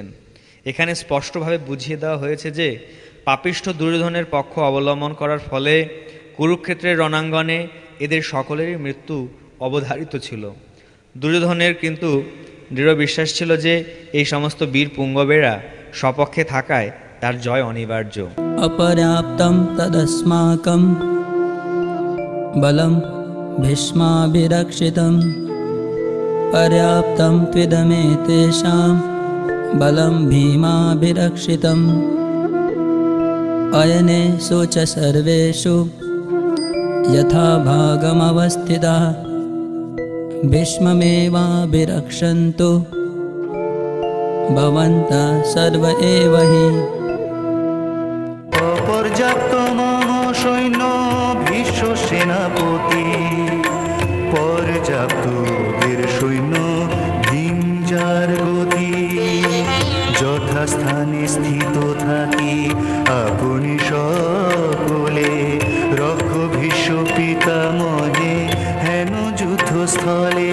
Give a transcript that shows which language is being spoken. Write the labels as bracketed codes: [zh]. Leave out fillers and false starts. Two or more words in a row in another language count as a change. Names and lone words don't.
[bn] এখানে স্পষ্টভাবে বুঝিয়ে দেওয়া হয়েছে যে পাপিষ্ঠ দুর্যোধনের পক্ষ অবলম্বন করার ফলে কুরুক্ষেত্রের রণাঙ্গনে এদের সকলেরই মৃত্যু অবধারিত ছিল। দুর্যোধনের কিন্তু দৃঢ় বিশ্বাস ছিল যে এই সমস্ত বীর পুঙ্গবেরা স্বপক্ষে থাকায় তার জয় অনিবার্য। [sa] अपर्याप्तं तदस्माकं बलं भीष्माभिरक्षितं पर्याप्तं त्विदमेतेषां बलं भीमाभिरक्षितम् अयनेषु च सर्वेषु यथा भागमवस्थिताः भीष्ममेवाभिरक्षन्तु भवन्तः सर्व एव हि। [bn] অপর্যাপ্ত মম সৈন্য ভীষ্ম সেনাপতি, পর্যাপ্ত বীর সৈন্য ভীম যার গতি, যথাস্থানে স্থিত থাকি আপনি সকলে, রক্ষ ভীষ্ম পিতামহে হেন যুদ্ধস্থলে।